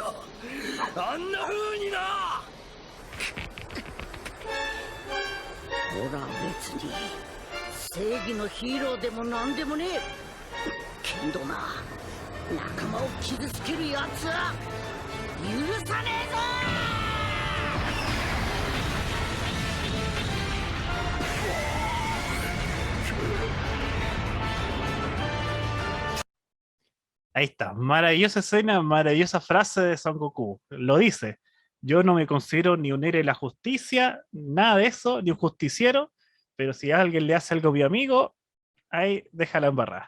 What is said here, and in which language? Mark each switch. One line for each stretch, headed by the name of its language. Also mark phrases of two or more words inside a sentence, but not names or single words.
Japanese: あんな風にな。俺は別に正義のヒーローでもなんでもねえ。けどな、仲間を傷つけるやつは許さねえぞ。
Spanish: Ahí está, maravillosa escena, maravillosa frase de Son Goku. Lo dice, yo no me considero ni un héroe de la justicia, nada de eso, ni un justiciero, pero si alguien le hace algo a mi amigo, ahí déjala embarrada.